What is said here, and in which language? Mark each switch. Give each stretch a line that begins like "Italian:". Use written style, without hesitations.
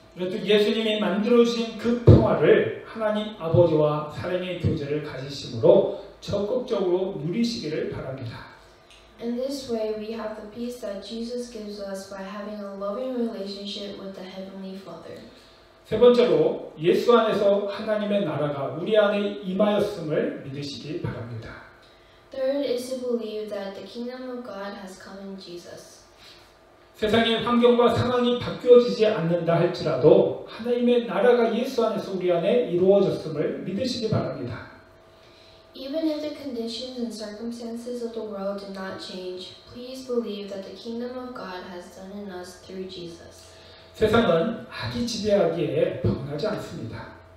Korean: 그래도 예수님이 만들어주신 그 평화를 하나님 아버지와 사랑의 교제를 가지심으로 적극적으로 누리시기를 바랍니다.
English: In this way, we have the peace that Jesus gives us by having a loving relationship with the Heavenly Father.
Korean: 세 번째로 예수 안에서 하나님의 나라가 우리 안에 임하였음을 믿으시기 바랍니다.
English: Third is to believe that the kingdom of God has come in Jesus.
Korean: 세상의 환경과 상황이 바뀌어지지 않는다 할지라도 하나님의 나라가 예수 안에서 우리 안에 이루어졌음을 믿으시기 바랍니다.
English: Even if the conditions and circumstances of the world do not change, please believe that the kingdom of God has done in us through Jesus.
Korean: 세상은 악이 지배하기에 변하지 않습니다.